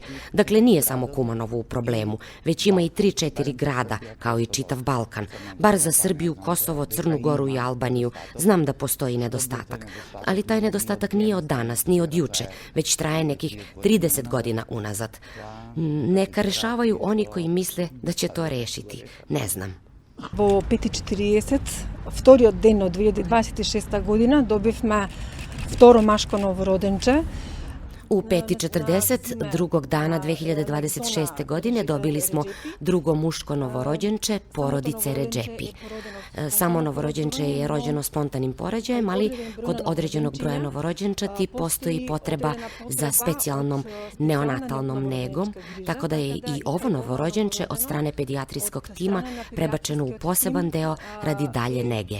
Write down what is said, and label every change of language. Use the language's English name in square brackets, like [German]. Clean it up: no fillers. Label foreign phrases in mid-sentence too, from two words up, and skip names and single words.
[Serbian] Dakle, nije samo Kumanovo u problemu, već ima i 3-4 grada, kao i čitav Balkan. Bar za Srbiju, Kosovo, Crnu Goru i Albaniju znam da postoji nedostatak. Ali taj nedostatak nije od danas, ni od juče, već traje nekih 30 godina unazad. Neka rešavaju oni koji misle da će to rešiti. Ne znam. [Macedonian] Во 5:40, вториот ден од 2026 година, добивме второ машко новороденче. [Serbian] U 5:40 drugog dana 2026. godine dobili smo drugo muško novorođenče porodice Redžepi. Samo novorođenče je rođeno spontanim porađajem, ali kod određenog broja novorođenčati postoji potreba za specijalnom neonatalnom negom, tako da je i ovo novorođenče od strane pedijatrijskog tima prebačeno u poseban deo radi dalje nege.